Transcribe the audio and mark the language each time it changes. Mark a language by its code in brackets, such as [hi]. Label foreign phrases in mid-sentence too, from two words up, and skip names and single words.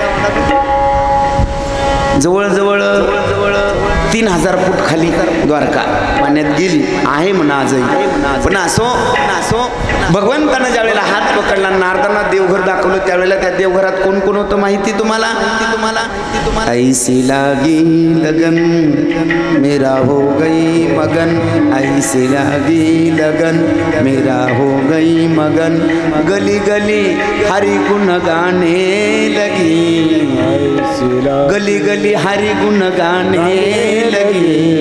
[mr] जवळ 3000 फूट खाली द्वारका पाण्यात गेली आहे म्हणा आजही. पण असो भगवंतानं ज्यावेळेला हात पकडला, नारदांना देवघर दाखवलं, त्यावेळेला त्या देवघरात कोण कोण होतं माहिती तुम्हाला? [hi] ऐसी लागी लगन मेरा हो गई मगन, ऐसी लागी लगन मेरा हो गई मगन, गली गली हरि गुण गाने लगी, गली गली हरि गुण गाने लगी,